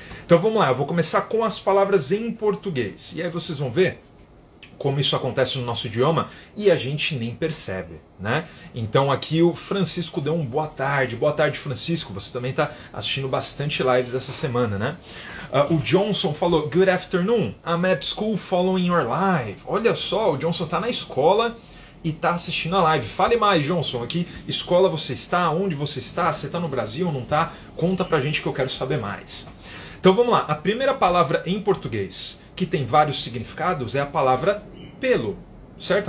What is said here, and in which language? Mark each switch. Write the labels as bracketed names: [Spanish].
[Portuguese] Então vamos lá, eu vou começar com as palavras em português, e aí vocês vão ver como isso acontece no nosso idioma e a gente nem percebe, né? Então aqui o Francisco deu um boa tarde, Francisco, você também está assistindo bastante lives essa semana, né? O Johnson falou, [English] good afternoon, I'm at school following your live. [Portuguese] Olha só, o Johnson está na escola e está assistindo a live. Fale mais, Johnson, aqui, escola você está, onde você está está no Brasil ou não está? Conta pra gente que eu quero saber mais. Então vamos lá, a primeira palavra em português que tem vários significados é a palavra pelo, certo?